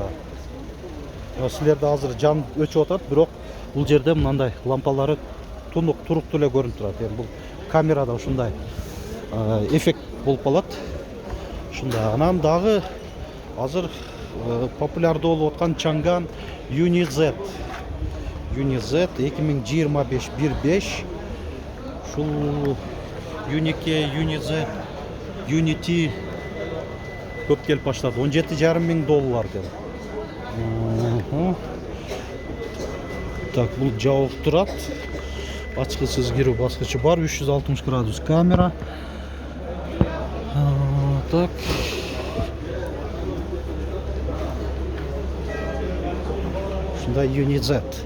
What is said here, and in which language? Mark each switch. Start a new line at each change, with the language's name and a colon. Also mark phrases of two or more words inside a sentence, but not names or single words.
Kyrgyz: Силерде азыр жан өчүп атат, бирок бул жерде мындай лампалары туруктуу эле көрүнүп турат. Эми бул камерада ушундай эффект болуп калат. Ушундай. Анан дагы азыр популярдуу болуп аткан Chang'an Uni Z. Uni Z 2025 1.5. Ушул Unique Uni Z Unity көп келип баштады. 17,5 миң доллар экен. Так, бул жабык турат. Ачкычсыз кирүү баскычы бар, 360 градус камера. Так. Ушундай Uni Z.